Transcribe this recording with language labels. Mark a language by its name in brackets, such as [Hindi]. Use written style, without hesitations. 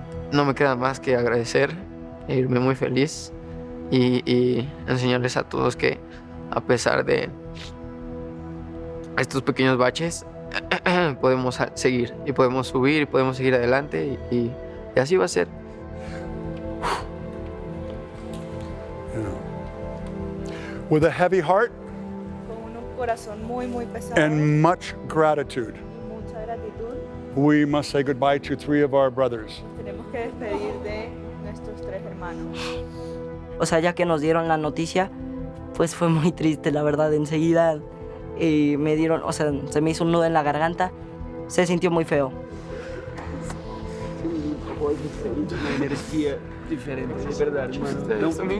[Spanish] No me queda más que agradecer e irme muy feliz y enseñarles a todos que a pesar de estos pequeños baches podemos seguir y podemos subir y podemos seguir adelante y así va a ser. [English] With a heavy heart [Spanish] Con un corazón muy, muy pesado. [English] and much gratitude, [Spanish] Mucha gratitud. [English] we must say goodbye to 3 of our brothers. [Spanish] Tenemos que despedir de nuestros 3 hermanos. O sea, ya que nos dieron la noticia, pues fue muy triste, la verdad. Enseguida me dieron, o sea, se me hizo un nudo en la garganta. Se sintió muy feo. Una energía diferente, de verdad, hermano.